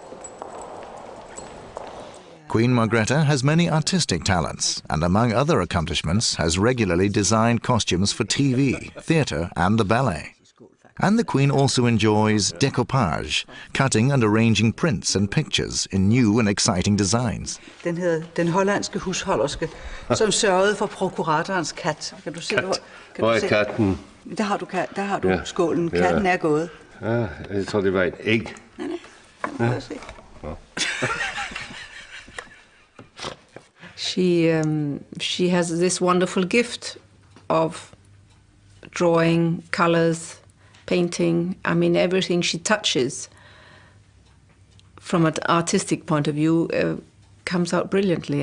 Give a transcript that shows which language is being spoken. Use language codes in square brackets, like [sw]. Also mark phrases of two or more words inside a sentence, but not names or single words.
[en] Queen Margrethe has many artistic talents and, among other accomplishments, has regularly designed costumes for TV, theatre and the ballet. And the Queen also enjoys découpage, cutting and arranging prints and pictures in new and exciting designs. [da] Den hedder Den hollandske husholderske, som sørgede for prokuratorens kat. Kan du se, hvor er katten? Der har du skålen. Katten er gået. Ja, jeg tror det var et æg. Nej. [en] She has this wonderful gift of drawing, colors, painting. I mean, everything she touches from an artistic point of view comes out brilliantly.